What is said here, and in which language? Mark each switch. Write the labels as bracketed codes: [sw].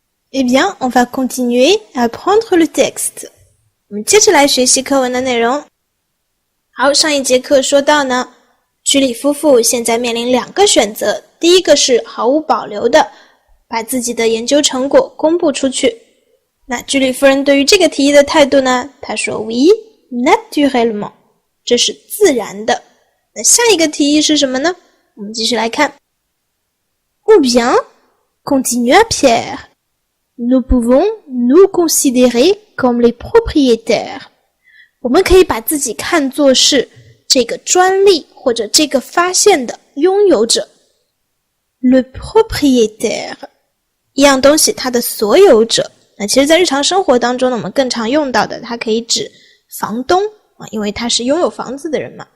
[fr] Eh bien, on va continuer à apprendre le texte. [zh] 我们接着来学习课文的内容。好，上一节课说到呢，居里夫妇现在面临两个选择，第一个是毫无保留的把自己的研究成果公布出去。那居里夫人对于这个提议的态度呢，她说 [fr] Oui, naturellement， [zh] 这是自然的。那下一个提议是什么呢？我们继续来看。 [fr] Ou bien, continua Pierre.Nous pouvons nous considérer comme les propriétaires. [zh] 我们可以把自己看作是这个专利或者这个发现的拥有者。 Le propriétaire， 一样东西它的所有者。那其实在日常生活当中呢，我们更常用到的，它可以指房东因为他是拥有房子的人嘛。